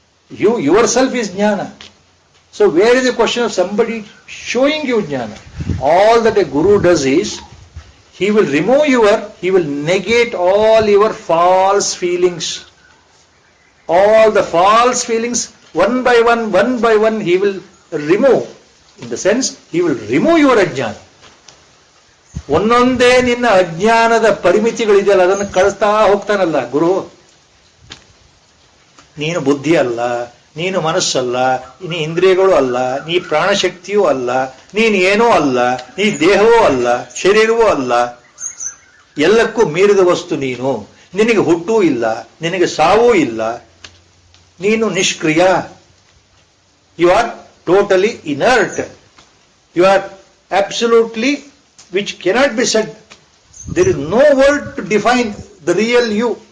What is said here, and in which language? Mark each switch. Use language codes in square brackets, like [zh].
[en] You yourself is jnana. So where is the question of somebody showing you jnana? All that a guru does is, he will he will negate all your false feelings. All the false feelings, one by one, he will remove. In the sense, he will remove your ajnana. [kn] ಒಂದೊಂದೇ ನಿನ್ನ ಅಜ್ಞಾನದ ಪರಿಮಿತಿಗಳಿದೆಯಲ್ಲ, ಅದನ್ನು ಕಳಿಸ್ತಾ ಹೋಗ್ತಾನಲ್ಲ ಗುರು. ನೀನು ಬುದ್ಧಿ ಅಲ್ಲ, ನೀನು ಮನಸ್ಸಲ್ಲ, ನೀನು ಇಂದ್ರಿಯಗಳು ಅಲ್ಲ, ನೀ ಪ್ರಾಣಶಕ್ತಿಯೂ ಅಲ್ಲ, ನೀನು ಏನೂ ಅಲ್ಲ, ನೀ ದೇಹವೂ ಅಲ್ಲ, ಶರೀರವೂ ಅಲ್ಲ, ಎಲ್ಲಕ್ಕೂ ಮೀರಿದ ವಸ್ತು ನೀನು. ನಿನಗೆ ಹುಟ್ಟೂ ಇಲ್ಲ, ನಿನಗೆ ಸಾವೂ ಇಲ್ಲ, ನೀನು ನಿಷ್ಕ್ರಿಯ. [en] You are totally inert. You are absolutely, which cannot be said. There is no word to define the real you.